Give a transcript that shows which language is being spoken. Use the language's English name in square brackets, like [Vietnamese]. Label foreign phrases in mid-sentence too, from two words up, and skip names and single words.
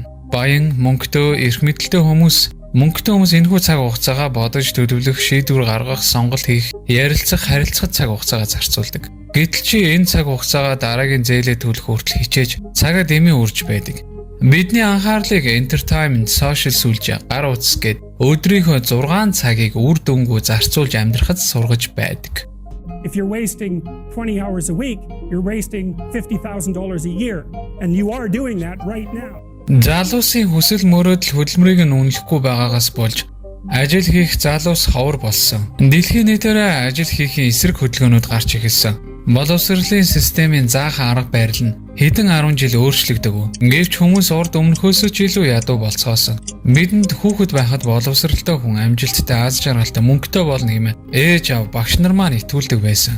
[Mongolian] Баян, мөнгөтэй, эрх мэдэлтэй хүмүүс энэхүү цаг хугацаагаа бодож төлөвлөх, шийдвэр гаргах, сонголт хийх, ярилцах, харилцах цаг хугацаагаа зарцуулдаг. Гэтэл чи энэ цаг хугацаагаа дараагийн зээлээ төлөх хүртэл хичээж цагаа дэмий үрж байдаг. Бидний анхаарлыг [English] entertainment, social [Mongolian] сүлжээ, гар утас гэд өдрийнхөө 6 цагийг үр дүнгүй зарцуулж амьдрахад сургаж байдаг. [English] If you're wasting 20 hours a week, you're wasting $50,000 a year, and you are doing that right now. [Mongolian] Залуусын хүсэл мөрөөдөл хөдөлмөрийг нь үнэлэхгүй байгаагаас болж ажил хийх залуус ховор болсон. Дэлхийн нийтээрээ ажил хийхийн эсрэг хөдөлгөөнүүд гарч эхэлсэн. Боловсролын системийн заахан арга барил нь хэдэн 10 жил өөрчлөгдөв. Гэвч хүмүүс урд өмнөхөөс ч илүү ядуу болцоос. Бидэнд хүүхэд байхад боловсролтой хүн амжилттай, аз жаргалтай, мөнгөтэй болно хэмээн ээж аав багш нар маань итгүүлдэг байсан.